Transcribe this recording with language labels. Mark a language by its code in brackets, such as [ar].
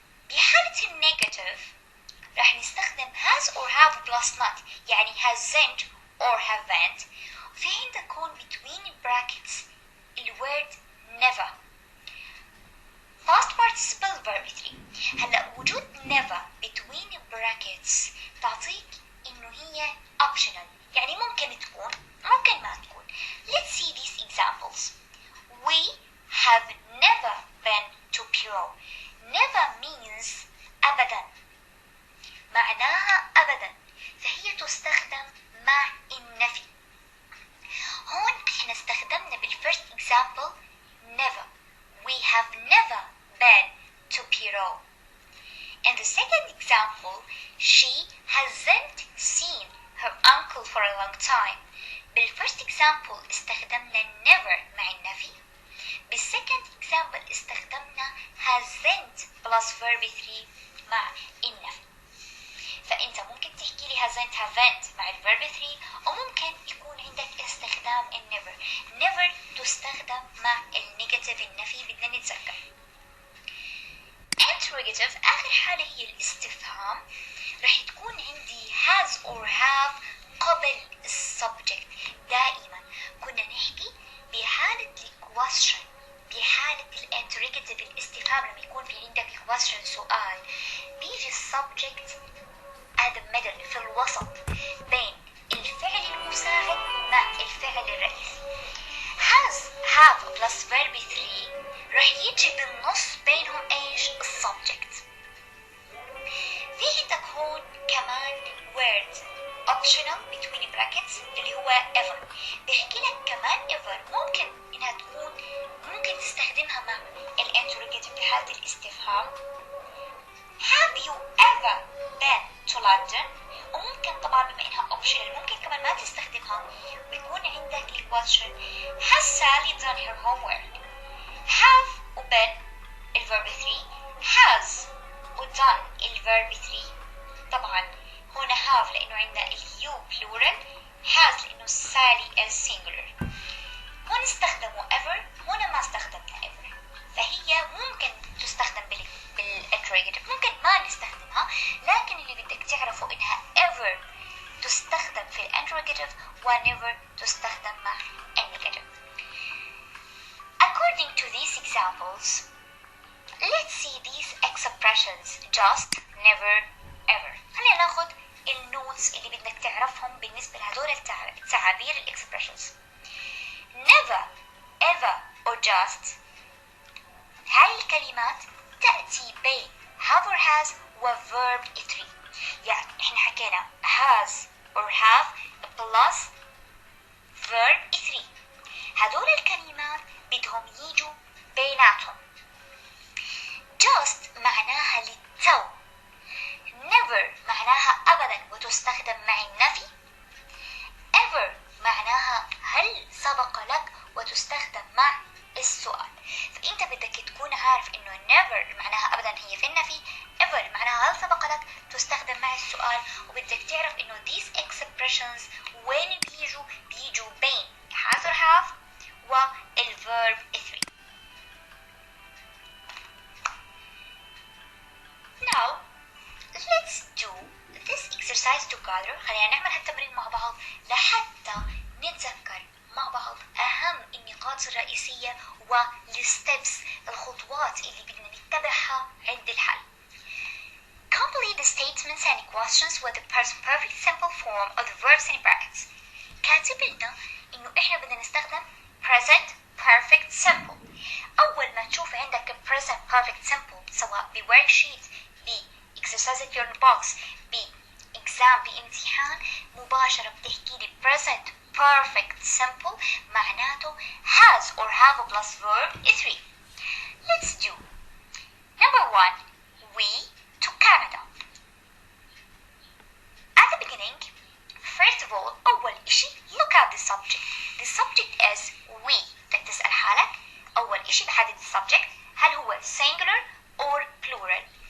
[ar] بحالة النيجاتيف راح نستخدم [en] has or have plus not، [ar] يعني [en] hasn't or haven't. [ar] وفي عندك هون [en] between brackets [ar] الword never. [en] past participle verb 3. [ar] هلا وجود never [en] between brackets [ar] تعطيك انه هي optional، يعني ممكن تكون ممكن ما تكون. [en] Let's see these examples. We have never been to Peru. Never means [ar] أبدا، معناها أبدا، فهي تستخدم مع النفي. هون احنا استخدمنا بالفirst example never. [en] We have never been to Peru. In the second example, she hasn't seen her uncle for a long time. [ar] بالfirst example استخدمنا never مع النفي. بالsecond example استخدمنا [en] hasn't plus verb 3 [ar] مع النفي. فأنت ممكن تحكي لي hasn't haven't مع الverb 3، وممكن يكون عندك استخدام never. never تستخدم مع النيجاتيف النفي، بدنا نتذكر. interrogative آخر حالة هي الاستفهام، رح تكون عندي [en] has or have [ar] قبل السبجكت. دائما كنا نحكي بحالة الquestion، بحالة الانتروجيتيف الاستفهام، لما يكون في عندك question سؤال بيجي السبجكت [en] at the middle [ar] في الوسط بين الفعل المساعد مع الفعل الرئيسي. has have plus verb 3 رح يجي بالنص بينهم ايش؟ السبجكت. في عندك هون كمان word optional between brackets اللي هو ever. بيحكي لك كمان ever ممكن انها تكون ممكن تستخدمها مع الانتروجيتيف في حالة الاستفهام. [en] have you ever been to London؟ [ar] وممكن طبعا بما انها optional ممكن كمان ما تستخدمها ويكون عندك الquestion [en] has Sally done her homework؟ [ar] have و been الverb 3، has و done الverb 3. طبعا هنا have لانه عندنا [en] you plural، [ar] has لانه [en] Sally is singular. [ar] هون استخدموا ever، هنا ما استخدمنا ever، فهي ممكن تستخدم بالinterrogative، ممكن ما نستخدمها، لكن اللي بدك تعرفه انها ever تستخدم في الinterrogative و never تستخدم مع النيجاتيف. [en] According to these examples, let's see these expressions just, never, ever. [ar] خلينا ناخد النوتس اللي بدك تعرفهم بالنسبة لهدول التعابير expressions. [en] never, ever or just [ar] هاي الكلمات تأتي بين [en] have or has و verb 3. [ar] يعني احنا حكينا [en] has or have plus verb 3. [ar] هدول الكلمات بدهم يجوا بيناتهم. just معناها للتو، never معناها أبدا وتستخدم مع النفي، ever معناها هل سبق لك وتستخدم مع السؤال. فأنت بدك تكون عارف إنه never معناها أبدا هي في النفي، ever معناها هل سبق لك تستخدم مع السؤال، وبدك تعرف إنه [en] these expressions [ar] وين بيجوا بين [en] has or have [ar] والverb 3. [en] Now let's do this exercise together. [ar] خلينا نعمل هالتمرين مع بعض لحتى نتذكر مع بعض أهم النقاط الرئيسية والستبس الخطوات اللي بدنا نتبعها عند الحل. [en] Complete the statements and questions with the present perfect simple form of the verbs in brackets. [ar] كاتب لنا إنه إحنا بدنا نستخدم present perfect simple. أول ما تشوف عندك present perfect simple سواء بworksheet exercise [en] at your box exam [ar] بامتحان مباشرة بتحكي لي present perfect simple معناته has or have plus verb 3. [en] Let's do number 1. We to Canada. At the beginning, first of all [ar] أول إشي [en] look at the subject. The subject is we. [ar] بدك تسأل حالك أول إشي بحدد السبجكت هل هو [en] singular or plural.